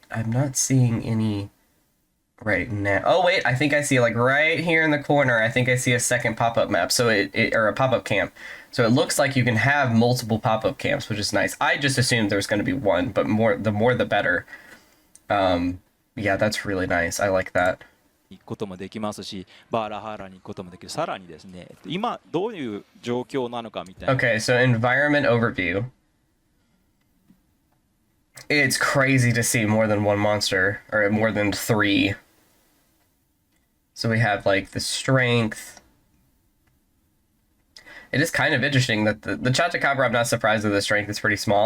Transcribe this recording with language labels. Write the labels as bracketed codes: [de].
[en] I'm not seeing any right now. Oh wait, I think I see like right here in the corner, I think I see a second pop-up map, so or a pop-up camp. So it looks like you can have multiple pop-up camps, which is nice. I just assumed there was going to be one, but the more the better. Yeah, that's really nice. I like that. [ja] 行くこともできますし、バーラハーラに行くこともできる。さらにですね、今どういう状況なのかみたいな。 [en] Okay, so environment overview. It's crazy to see more than one monster, or more than 3. So we have like the strength. It is kind of interesting that the Chachacabra, I'm not surprised that the strength is pretty small.